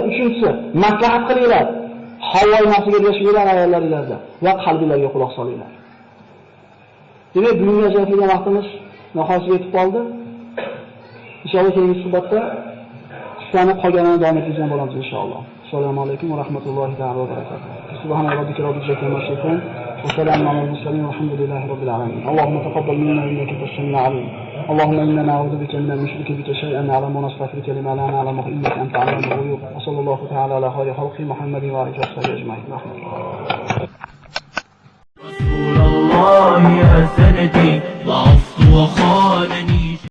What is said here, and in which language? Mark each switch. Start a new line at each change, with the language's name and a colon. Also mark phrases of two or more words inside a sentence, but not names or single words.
Uzbek: Uchinchisi, maslahat qilinglar. Havoyi nafsiga ergashinglar ayollaringizga va qalbingizga quloq solinglar. Demak, bugungi ajratilgan vaqtimiz nihoyasiga yetib qoldi. Inshaalloh keyingi suhbatda qissani qolganini davom ettirgan bo'lamiz inshaalloh.
Arabic: السلام عليكم ورحمة الله وبركاته. سبحان ربك رب العزة عما يصفون وسلام على المرسلين والحمد لله رب العالمين. اللهم تقبل منا إنك أنت السميع العليم اللهم إنا نعوذ بك من أن نشرك بك شيئا نعلم ونستغفرك لما لا نعلم إنك أنت عالم الغيوب. وصلى الله تعالى على خير خلق محمد وآله وصحبه أجمعين. رسول الله يا سندي ضعفت وخانني